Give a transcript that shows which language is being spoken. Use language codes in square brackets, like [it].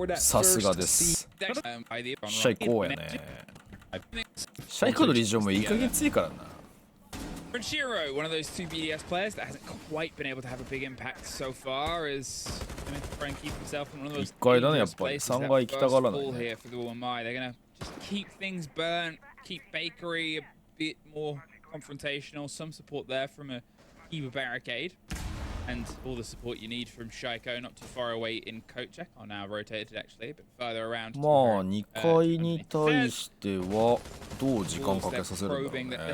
[ja] さすがです。シャイコーやね。シャイコのリジョンもいい加減ついからな。 [en] Shiro, one of those two BDS players that hasn't quite been able to have a big impact so far, is going to try and keep himself in one of those places that first fall here for the Wamai. They're going to just keep things burnt, keep Bakery a bit more confrontational, some support there from a Eva barricade, and all the support you need from Shaiko, not too far away in coat check. Oh, now rotated actually, a bit further around. [ja] まあ2回に対してはどう時間かけさせるんだろうね。